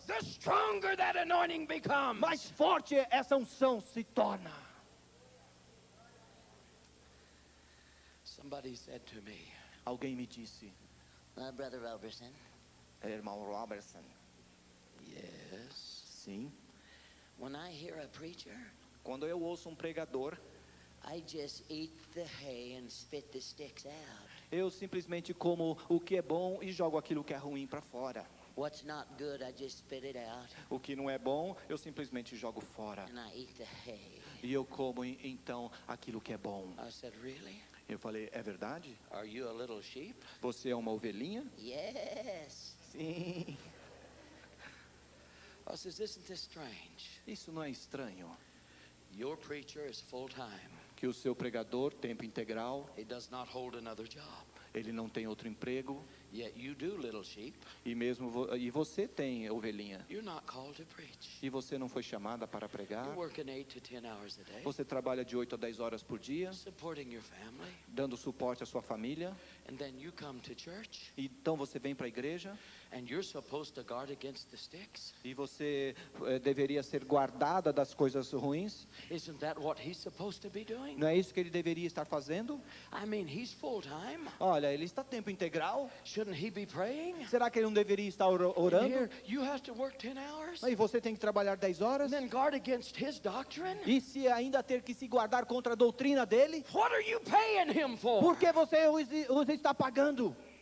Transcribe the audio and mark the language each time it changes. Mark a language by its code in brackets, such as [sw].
[en] the stronger that anointing becomes. [pt] mais forte essa unção se torna. [en] Somebody said to me, [pt] Alguém me disse, [en] Brother Robertson. [pt] irmão Robertson, [en] Yes. [pt] sim, [en] When I hear a preacher, [pt] quando eu ouço um pregador, [en] I just eat the hay and spit the sticks out. [pt] eu simplesmente como o que é bom e jogo aquilo que é ruim para fora. [en] What's not good, I just spit it out [pt] O que não é bom, eu simplesmente jogo fora. [en] and I eat the hay. [pt] E eu como então aquilo que é bom. [en] I said, really? [pt] Eu falei, é verdade? [en] Are you a little sheep? [pt] Você é uma ovelhinha? [en] Yes. [pt] Sim. [en] I says, isn't this strange? [pt] Isso não é estranho? [en] Your preacher is full-time. [pt] Que o seu pregador, tempo integral, [en] He does not hold another job. [pt] ele não tem outro emprego, [en] Yet you do, little sheep. [pt] e e você tem ovelhinha. [en] You're not called to preach. [pt] E você não foi chamada para pregar? [en] You're working 8 to 10 hours a day, [pt] Você trabalha de 8 a 10 horas por dia, [en] supporting your family, [pt] dando suporte à sua família. [en] and then you come to church, [pt] Então você vem para a igreja [en] and you're supposed to guard against the sticks. [pt] e você deveria ser guardada das coisas ruins. [en] Isn't that what he's supposed to be doing? [pt] Não é isso que ele deveria estar fazendo? [en] I mean, he's full-time. [pt] Olha, ele está tempo integral. [en] Shouldn't he be praying? [pt] Será que ele não deveria estar [en] And [pt] orando? [en] here, you have to work 10 hours, [pt] E você tem que trabalhar 10 horas? [en] and then guard against his doctrine? [pt] E se ainda ter que se guardar contra a doutrina dele? [en] What are you paying him for? [pt] Por que você os está pagando?